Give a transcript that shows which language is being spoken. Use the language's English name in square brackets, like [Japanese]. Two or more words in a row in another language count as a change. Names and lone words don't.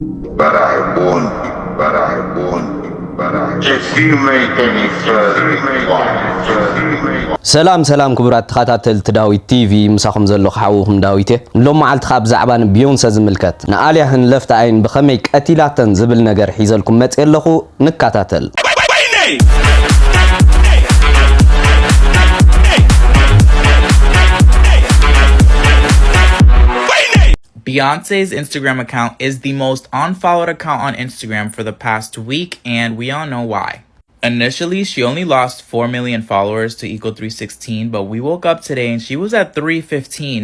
[English] But I won't. If you make any further [Tigrinya] ሰላም ክቡራት ተኸታተልቲ ዳዊት ቲቪ ምሳኹም ዘለኹ ሓውኹም ዳዊት ሎም መዓልቲ ብዛዕባ ቢዮንሰ ዝምልከት ንኣልያህን ለፍታ ዓይን ብኸመይ ቐቲላተን ዝብል ነገር ሒዘልኩም መጽ የለኹ ንካታተል። [English] Beyoncé's Instagram account is the most unfollowed account on Instagram for the past week, and we all know why. Initially, she only lost 4 million followers to equal 316, but we woke up today and she was at 315.